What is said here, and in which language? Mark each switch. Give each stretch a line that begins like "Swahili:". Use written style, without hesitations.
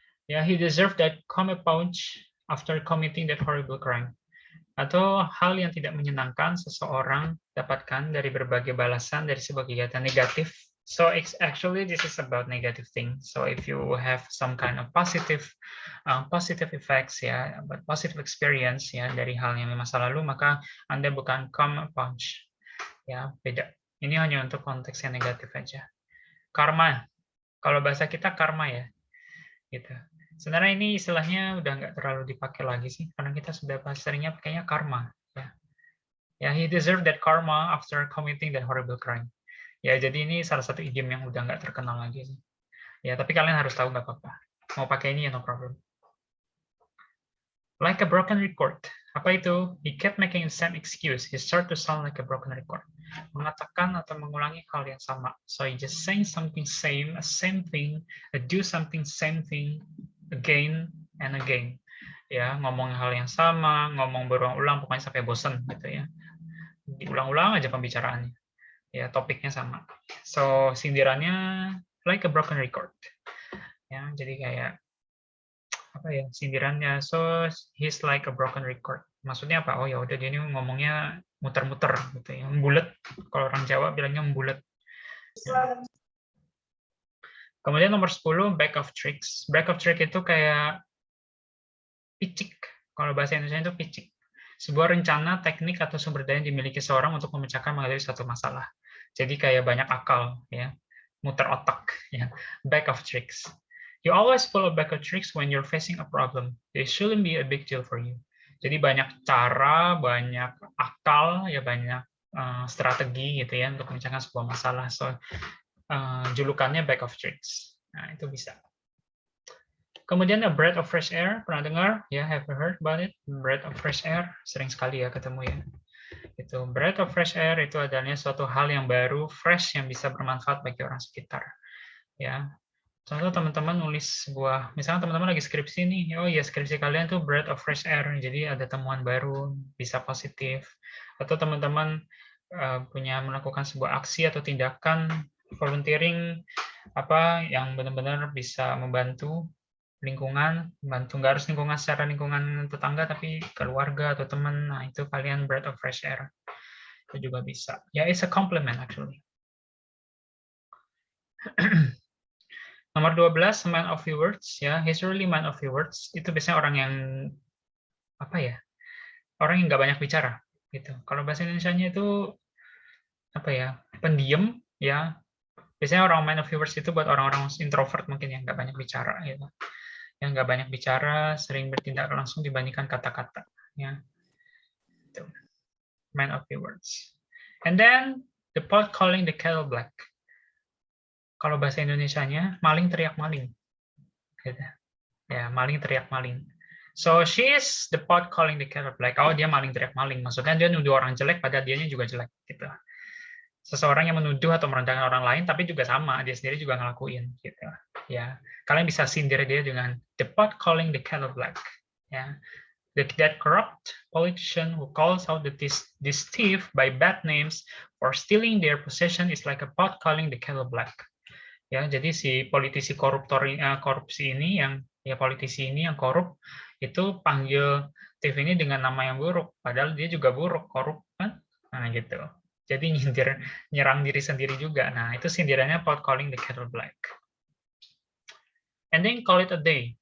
English: Ya, he deserved that commit pouch after committing that horrible crime.
Indonesian: Atau hal yang tidak menyenangkan seseorang dapatkan dari berbagai balasan dari sebuah kegiatan negatif.
English: So actually this is about negative things. So if you have some kind of positive effects ya, positive experience ya
Indonesian: dari hal yang di masa lalu, maka Anda bukan
English: commit pouch.
Indonesian: Ya, beda. Ini hanya untuk konteks yang negatif aja. Karma. Kalau bahasa kita karma ya. Gitu. Sebenarnya ini istilahnya udah nggak terlalu dipakai lagi sih, karena kita sudah seringnya pakainya karma.
English: Ya, he deserved that karma after committing that horrible crime.
Indonesian: Ya, jadi ini salah satu idiom yang udah nggak terkenal lagi sih. Ya, tapi kalian harus tahu nggak apa-apa. Mau pakai ini ya
English: no problem. Like a broken record.
Indonesian: Apa itu?
English: He kept making the same excuse. He started to sound like a broken record.
Indonesian: Mengatakan atau mengulangi hal yang sama.
English: So he just saying something same thing, do something same thing again and again.
Indonesian: Ya, ngomong hal yang sama, ngomong berulang-ulang, pokoknya sampai bosan gitu ya. Diulang-ulang aja pembicaraannya. Ya, topiknya sama. So sindirannya like a broken record. Ya, jadi kayak apa ya sindirannya,
English: so he's like a broken record.
Indonesian: Maksudnya apa? Oh ya udah dia ini ngomongnya muter-muter gitu ya, membulet. Kalau orang Jawa bilangnya membulet. Ya. Kemudian nomor 10, bag of tricks. Bag of trick itu kayak picik. Kalau bahasa Indonesia itu picik. sebuah rencana, teknik, atau sumber daya yang dimiliki seorang untuk memecahkan menghadapi suatu masalah. Jadi kayak banyak akal, ya, muter otak, ya, bag of tricks.
English: You always pull a bag of tricks when you're facing a problem. They shouldn't be a big deal for you.
Indonesian: Jadi banyak cara, banyak akal, ya banyak strategi gitu ya untuk memecahkan sebuah masalah. So julukannya bag of tricks. Nah itu bisa. Kemudian a breath of fresh air, pernah dengar?
English: Ya, have you heard about it?
Indonesian: Breath of fresh air, sering sekali ya ketemu ya. Itu breath of fresh air itu adalah suatu hal yang baru, fresh yang bisa bermanfaat bagi orang sekitar. Ya, contoh teman-teman nulis sebuah, misalnya teman-teman lagi skripsi nih, oh ya skripsi kalian tuh breath of fresh air, jadi ada temuan baru, bisa positif. Atau teman-teman punya melakukan sebuah aksi atau tindakan volunteering apa yang benar-benar bisa membantu lingkungan, bantu nggak harus lingkungan secara lingkungan tetangga, tapi keluarga atau teman, nah itu kalian breath of fresh air. Itu juga bisa.
English: Ya, it's a compliment actually.
Indonesian: Nomor 12,
English: man of few words. Ya, he's really man of few words.
Indonesian: Itu biasanya orang yang, apa ya, orang yang nggak banyak bicara. Gitu. Kalau bahasa Indonesianya itu, apa ya, pendiam, ya. Biasanya orang man of few words itu buat orang-orang introvert mungkin yang nggak banyak bicara. Gitu. Yang nggak banyak bicara, sering bertindak langsung dibandingkan kata-kata. Ya. Itu.
English: Man of few words. And then, the pot calling the kettle black.
Indonesian: Kalau bahasa Indonesianya, maling teriak maling. Gitu. Ya, maling teriak maling.
English: So, she is the pot calling the kettle black.
Indonesian: Oh, dia maling teriak maling. Maksudnya dia nuduh orang jelek, padahal dianya juga jelek. Gitu. Seseorang yang menuduh atau merendahkan orang lain, tapi juga sama, dia sendiri juga ngelakuin. Gitu. Ya, kalian bisa sindir dia dengan the pot calling the kettle black. Ya.
English: That corrupt politician who calls out this thief by bad names for stealing their possession is like a pot calling the kettle black.
Indonesian: Ya, jadi si politisi korupsi ini yang ya politisi ini yang korup itu panggil thief ini dengan nama yang buruk, padahal dia juga buruk, korup kan? Nah gitu. Jadi nyerang diri sendiri juga. Nah itu sindirannya
English: pot calling the kettle black. And then call it a day.